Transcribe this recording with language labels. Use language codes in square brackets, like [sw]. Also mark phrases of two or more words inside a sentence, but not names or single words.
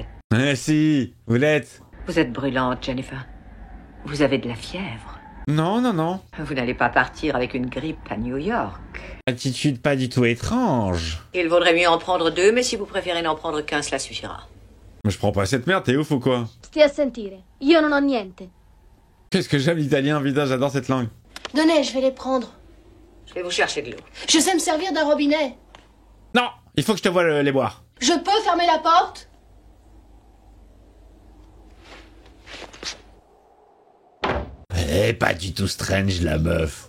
[fr] Eh si, vous l'êtes. Vous êtes brûlante, Jennifer. Vous avez de la fièvre. Non, non, non. Vous n'allez pas partir avec une grippe à New York. Attitude pas du tout étrange. Il vaudrait mieux en prendre 2, mais si vous préférez n'en prendre qu'un, cela suffira. Mais je prends pas cette merde, t'es ouf ou quoi? [it] Stia a sentire. Io non ho niente. [fr] Qu'est-ce que j'aime l'italien, putain, j'adore cette langue. Donnez, je vais les prendre. Je vais vous chercher de l'eau. Je sais me servir d'un robinet. Non, il faut que je te voie les boire. Je peux fermer la porte? Eh, pas du tout strange, la meuf.